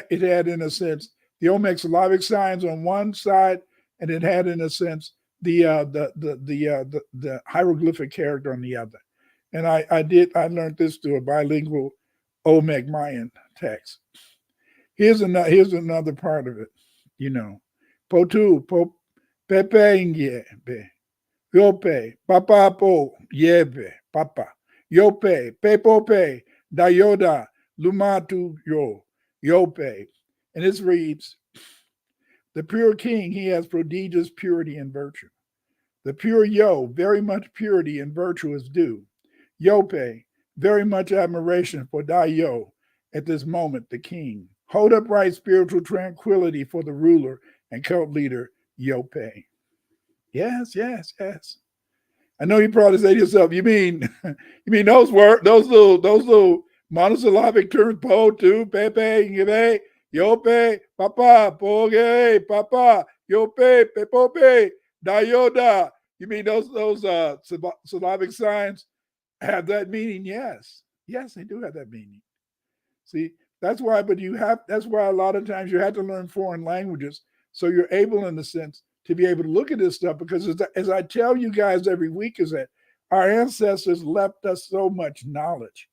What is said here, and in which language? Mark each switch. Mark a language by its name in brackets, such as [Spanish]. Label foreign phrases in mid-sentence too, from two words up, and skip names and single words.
[English] It had, in a sense, the Olmec syllabic signs on one side, and it had, in a sense, the hieroglyphic character on the other. And I learned this through a bilingual Olmec Mayan text. Here's another part of it, you know. Potu, pepe ingebe, yope, papa po, yebe, papa, yope, pepope, dayoda, Lumatu Yope. And this reads, the pure king, he has prodigious purity and virtue. The pure Yo, very much purity and virtue is due. Yope, very much admiration for thy Yo, at this moment the king. Hold upright spiritual tranquility for the ruler and cult leader, Yope. Yes, yes, yes. I know you probably say to yourself, you mean those words, those little monosyllabic terms, po, tu, pepe, ngebe, yope, papa, poge, papa, yope, pepope, dayoda. You mean those syllabic signs have that meaning? Yes. Yes, they do have that meaning. See, that's why a lot of times you have to learn foreign languages so you're able, in a sense, to be able to look at this stuff, because as I tell you guys every week, is that our ancestors left us so much knowledge.